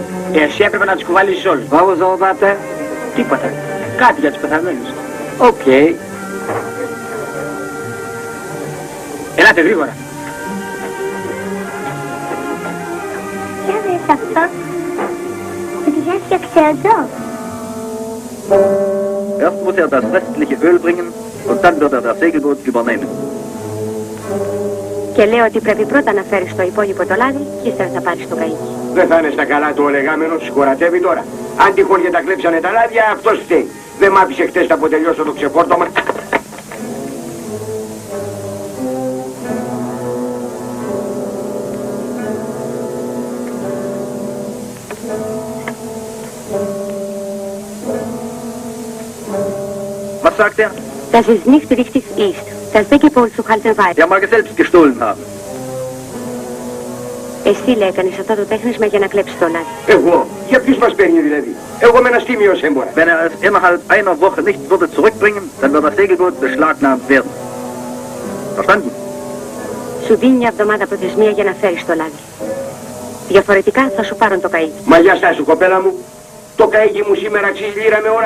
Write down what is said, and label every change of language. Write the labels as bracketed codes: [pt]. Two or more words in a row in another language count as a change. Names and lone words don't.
[el] Εσύ έπρεπε να τους κουβαλήσεις όλους. [en] What was all about that? [el] Τίποτα. Κάτι για τους πεθαμένους. Okay. Ελάτε γρήγορα. Ποια είναι αυτό? Την έφτιαξε εδώ. [de] Erst muss er das restliche Öl bringen und dann wird er das Segelboot übernehmen. [el] Και λέω ότι πρέπει πρώτα να φέρεις το υπόλοιπο το λάδι και ύστερα θα πάρεις το καΐκι. Δεν θα είναι στα καλά του ο λεγάμενος, συγχωρατεύει τώρα. Αν τυχόν και τα κλέψανε τα λάδια, αυτός φταίει. Δεν μ' άφησε χτες να αποτελειώσω το ξεπόρτωμα. [de] Was sagt er? Das ist nicht richtig ist. Das Säckeboot zu halten weiter. Er mag es selbst gestohlen haben. [el] Εσύ λέει έκανες αυτό το τέχνισμα για να κλέψεις το λάδι. Εγώ. Για ποιους μας παίρνει δηλαδή. Εγώ με ένα στήμιος έμπορα. [de] Wenn er es innerhalb einer Woche nicht würde zurückbringen, dann wird das Segelboot beschlagnahmt werden. Verstanden? [el] Σου δίνει μια εβδομάδα προθεσμία για να φέρεις το λάδι. Διαφορετικά θα σου πάρουν το καΐκι. Μα για στάσου κοπέλα μου. Το καΐκι μου σήμερα αξίζει λίρα με ώρα.